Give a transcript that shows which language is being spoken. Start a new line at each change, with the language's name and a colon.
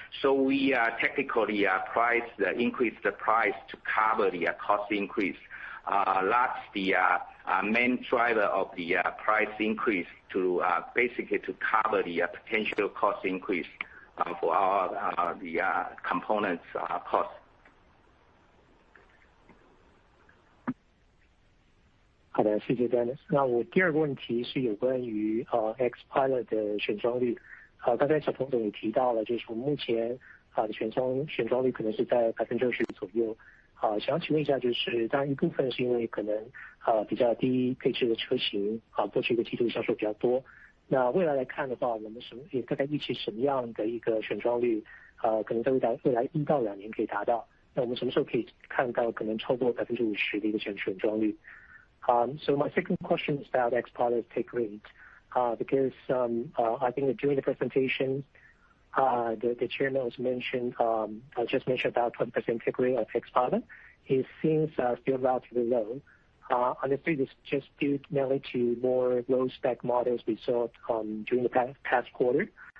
English: So we technically increase the price to cover the cost increase. That's the main driver of the price increase, to basically to cover the potential cost increase for our the components cost.
Chinese: 好的，谢谢 Dennis。那我第二个问题是有关于XPilot 的选装率。刚才小彭总也提到了，就是我们目前的选装率可能是在20%左右。想要请问一下，就是当然一部分是因为可能比较低配置的车型过去一个季度销售比较多。那未来来看的话，我们也大概预期什么样的一个选装率可能在未来1到2年可以达到？那我们什么时候可以看到可能超过50%的一个选装率？
English: So my second question is about XPilot take rate, because I think during the presentation, the chairman was just mentioned about 20% take rate of XPilot. It seems still relatively low. Honestly, this just due mainly to more low spec models we saw during the past quarter.